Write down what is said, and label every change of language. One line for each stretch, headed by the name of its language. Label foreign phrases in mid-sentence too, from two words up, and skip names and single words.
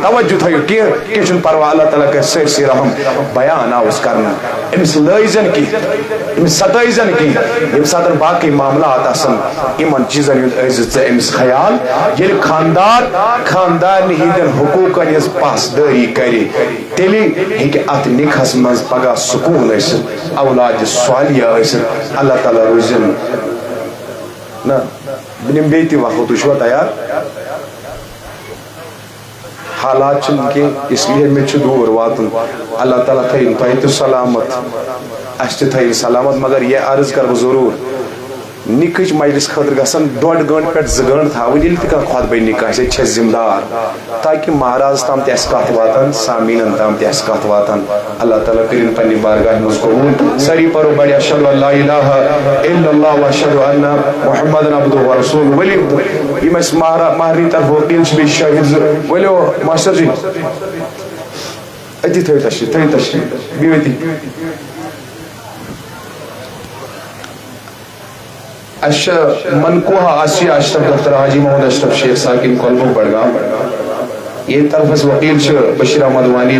Kashmiri: توجہ تھٲیِو کینٛہہ چھُنہٕ پرواے اللہ تعالیٰ کرِ سٲرسٕے رحم بیان آوُس کرنہٕ أمِس لٲیزن کینٛہہ أمِس ستٲیزن کینٛہہ ییٚمہِ ساتہٕ باقٕے معاملات خیالات آسن یمن چیزن ہند عزت امس خیال یل خاندار ہندین حقوقن ہز پاسداری کرے تیلی ہیکہ ات نکاحس مز پگہ سکون ٲسِتھ اولاد صالحہ ٲسِتھ اللہ تعالیٰ روزن نا بہٕ نِمہٕ بیٚیہِ تہِ وقت تُہۍ چھُوا تیار حالات چھِنہٕ کینٛہہ
Urdu: اس لیے
Kashmiri: مےٚ چھُ دوٗر واتُن اللہ تعالیٰ تھٲیِن تۄہہِ تہِ سلامت اَسہِ تہِ تھٲیِن سلامت
Urdu: مگر یہ عرض کر
Kashmiri: بہٕ ضروٗر نکاح مجلس خاطر گژھن 1.5 گٲنٹہٕ پٮ۪ٹھ 2 گٲنٹہٕ تھاوٕنۍ ییٚلہِ تہِ کانٛہہ خۄطبہٕ نکاح آسہِ ییٚتہِ چھِ أسۍ ذمہٕ دار تاکہ مہراز تام تہِ آسہِ کتھ واتان سامیٖنن تام تہِ آسہِ کتھ واتان اللہ تعالیٰ کٔرِنۍ پننہِ بارگاہہِ منٛز قبوٗل سٲری پرو بڑِ
Arabic: اشہدُ ان لا الہ الا اللہ واشہدُ ان محمدًا عبدہ ورسولہ
Kashmiri: ؤلِو یِم اَسہِ مہرنہِ طرفہٕ وکیٖل چھِ بیٚیہِ شٲہِد زٕ ؤلِو ماشٹر جی أتی تھٲیِو تشریٖف بِہِو أتی منقوہ آسیہ اشرف ڈاکٹر حاجی محمد اشرف شیخ ساکن کولمُک بڈگام یہ طرف وکیل بشیر احمد وانی